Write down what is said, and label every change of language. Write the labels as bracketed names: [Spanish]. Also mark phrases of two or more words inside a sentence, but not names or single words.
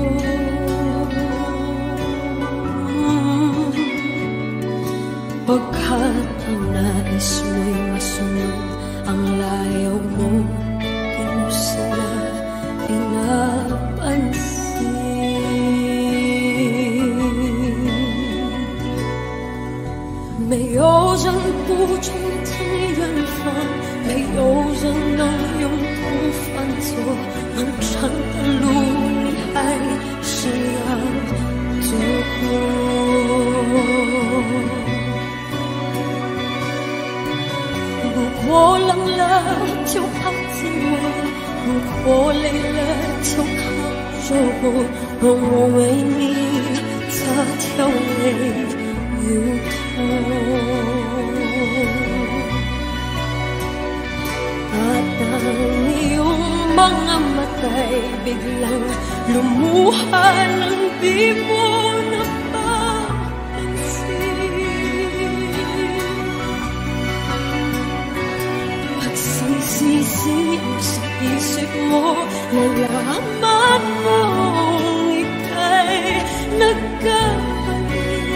[Filipino] Pagkat ang nais mo'y masunod ang layaw mo, di mo sila pinapansin. [Chinese] 没有人不从天远方，没有人能永不犯错。漫长的路你还是要走过。如果冷了就靠近我，如果累了就靠着我，让我为你擦掉泪流痛。 [Filipino] At ang iyong mga matay biglang lumuha ng di mo napapansin. Pagsisisi mo sa isip mo, nalaman mong ika'y nagkamali.